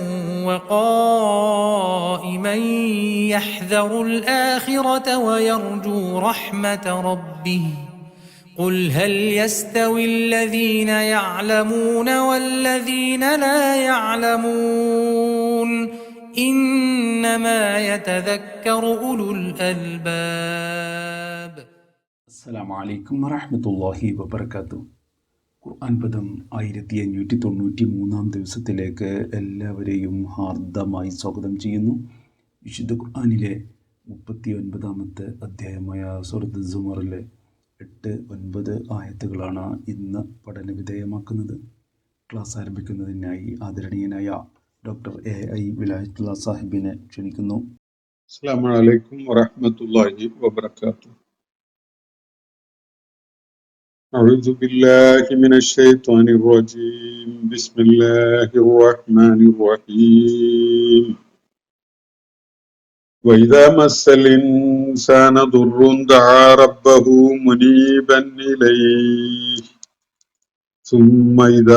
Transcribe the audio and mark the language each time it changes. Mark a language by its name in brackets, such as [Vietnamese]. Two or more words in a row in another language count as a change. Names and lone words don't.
[Arabic] وقائما يحذر الآخرة ويرجو رحمة ربه قل هل يستوي الذين يعلمون والذين لا يعلمون إنما يتذكر أولو الألباب. السلام عليكم ورحمة الله وبركاته. [Malayalam] ഖുർആൻ പദം 1593 ദിവസത്തിലേക്ക് എല്ലാവരെയും ഹാർദമായി സ്വാഗതം ചെയ്യുന്നു. വിശുദ്ധ ഖുർആനിലെ 39 അധ്യായമായ സൂറത്ത് സുമറിലെ 8-9 ആയത്തുകളാണ് ഇന്ന് പഠന വിധേയമാക്കുന്നത്. ക്ലാസ് ആരംഭിക്കുന്നതിനായി ആദരണീയനായ ഡോക്ടർ AI വിലായത്തുള്ള സാഹിബിനെ ക്ഷണിക്കുന്നു. [Arabic] السلام عليكم ورحمة الله وبركاته. أعوذ بالله من الشيطان الرجيم. بسم الله الرحمن الرحيم. وإذا مس الإنسان ضر دعا ربه منيبا إليه ثم إذا